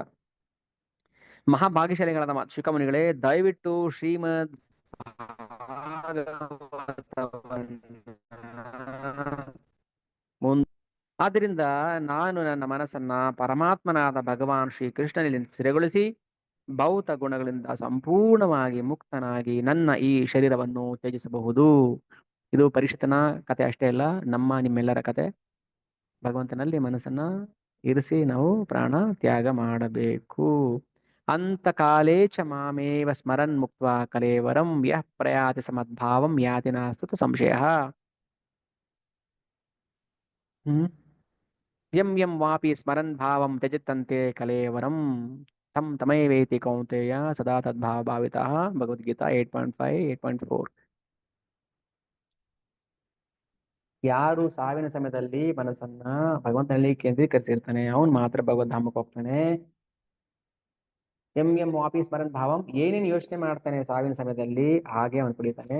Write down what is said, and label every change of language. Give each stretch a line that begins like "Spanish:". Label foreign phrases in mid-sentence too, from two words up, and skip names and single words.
Kannada: ಮಹಾಭಾಗ್ಯಶಾಲಿಗಳಾದ ಶುಕಮುನಿಗಳೇ, ದಯವಿಟ್ಟು ಶ್ರೀಮದ್ ಭಾಗವತವನ್ನ ಆದ್ದರಿಂದ ನಾನು ನನ್ನ ಮನಸ್ಸನ್ನ ಪರಮಾತ್ಮನಾದ ಭಗವಾನ್ ಶ್ರೀ ಕೃಷ್ಣನಲ್ಲಿ ಸ್ಥಿರಗೊಳಿಸಿ ಭೌತ ಗುಣಗಳಿಂದ ಸಂಪೂರ್ಣವಾಗಿ ಮುಕ್ತನಾಗಿ ನನ್ನ ಈ ಶರೀರವನ್ನು ತ್ಯಜಿಸಬಹುದು. ಇದು ಪರೀಕ್ಷಿತನ ಕತೆ ಅಷ್ಟೇ ಅಲ್ಲ, ನಮ್ಮ ನಿಮ್ಮೆಲ್ಲರ ಕತೆ. ಭಗವಂತನಲ್ಲಿ ಮನಸ್ಸನ್ನ ಇರಿಸಿ ನಾವು ಪ್ರಾಣ ತ್ಯಾಗ ಮಾಡಬೇಕು.
Sanskrit: ಅಂತ ಕಾಲೇ ಚ ಮಾಮೇವ ಸ್ಮರನ್ ಮುಕ್ತ್ವಾ ಕಲೇವರಂ ಯಃ ಪ್ರಯಾತಿ ಸಮದ್ಭಾವಂ ಯಾತಿ ನಾಸ್ತುತ ಸಂಶಯ. ಹ್ಮ್ ಯಂ ಯಂ ವಾಪಿ ಸ್ಮರನ್ ಭಾವಂ ತ್ಯಜತ್ತಂತೆ ಕಲೇವರಂ ತಂ ತಮೈವೇತಿ ಕೌಂತೆಯ ಸದಾ ತದ್ಭಾವ ಭಾವಿತಃ.
Kannada: ಭಗವದ್ಗೀತಾ 8.5 8.4. ಯಾರು ಸಾವಿನ ಸಮಯದಲ್ಲಿ ಮನಸ್ಸನ್ನ ಭಗವಂತನಲ್ಲಿ ಕೇಂದ್ರೀಕರಿಸಿರ್ತಾನೆ ಅವನು ಮಾತ್ರ ಭಗವದ್ಧಾಮಕ್ಕೆ ಹೋಗ್ತಾನೆ.
Sanskrit: ಎಂ ಎಂ ವಾಪಿ ಸ್ಮರನ್ ಭಾವಂ,
Kannada: ಏನೇನು ಯೋಚನೆ ಮಾಡ್ತಾನೆ ಸಾವಿನ ಸಮಯದಲ್ಲಿ ಹಾಗೆ ಅವನು ಕುಡಿತಾನೆ.